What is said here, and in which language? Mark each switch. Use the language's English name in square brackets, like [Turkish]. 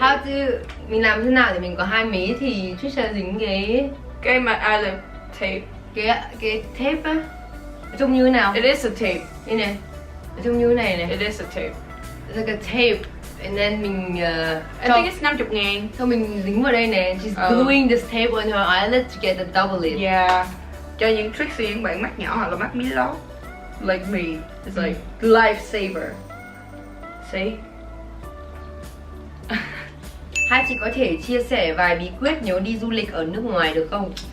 [English] how to [Vietnamese] mình làm thế nào để mình có hai mí thì Trisha dính cái mà eyelid tape. cái tape á, trông như thế nào? [English] It is a tape. [Vietnamese] Đây này, trông như thế này này. [English] It is a tape. It's like a tape, and then mình I think it's 50.000. [Vietnamese] xong mình dính vào đây này. [English] She's Oh. gluing this tape on her eyelid to get the double lid. Yeah. [Vietnamese] Cho những tricksy những bạn mắt nhỏ hoặc là mắt mí lót [English] like me. It's like lifesaver. See? [Vietnamese] Hai chị có thể chia sẻ vài bí quyết nếu đi du lịch ở nước ngoài được không?